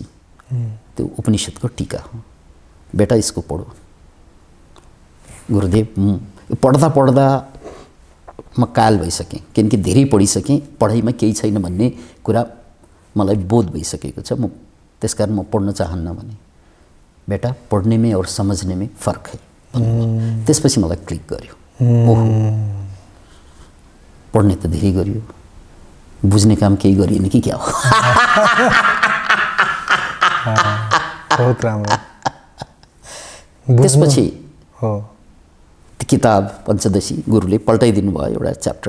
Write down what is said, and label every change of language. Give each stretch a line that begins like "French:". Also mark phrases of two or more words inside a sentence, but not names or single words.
Nepali: त्यो उपनिषदको टीका हो। बेटा यसको पढो। गुरुदेव पढ्दा पढ्दा म काल भइसकेँ, किनकि धेरै पढिसकेँ, पढाइमा केही छैन भन्ने कुरा मलाई बोध भइसकेको छ। म त्यसकारण म पढ्न चाहन्न भने।
Hindi: बेटा पढ्ने में और समझने में फर्क है।
Nepali: त्यसपछि मलाई क्लिक गर्यो। ओहो, पढ्ने त धेरै गरियो, बुझ्ने काम केही गरिएन कि क्या हो। बहुत राम्रो। त्यसपछि किताब पञ्चदशी गुरुले पल्टाइदिनु भयो एउटा च्याप्टर।